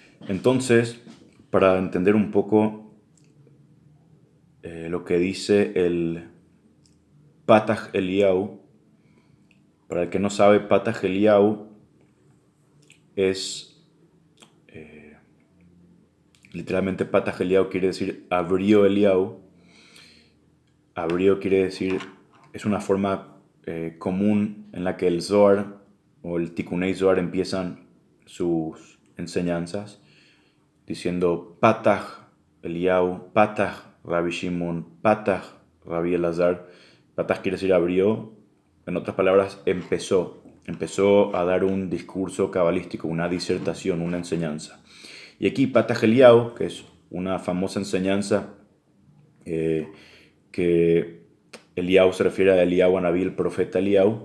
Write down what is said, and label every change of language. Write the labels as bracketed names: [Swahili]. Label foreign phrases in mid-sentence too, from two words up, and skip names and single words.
[Spanish] Entonces, para entender un poco lo que dice el Patach Eliyahu, para el que no sabe, Patach Eliyahu es, literalmente Patach Eliyahu quiere decir abrió Eliyahu. Abrió quiere decir, es una forma común en la que el Zohar o el Tikkunei Zohar empiezan sus enseñanzas, diciendo [Hebrew] פתח אליהו, פתח רבי שמעון, פתח רבי אלעזר. [Spanish] Patach quiere decir abrió, en otras palabras, empezó a dar un discurso cabalístico, una disertación, una enseñanza. Y aquí Patach Eliyahu, que es una famosa enseñanza que Eliyahu se refiere a Eliyahu Anabí, el profeta Eliyahu.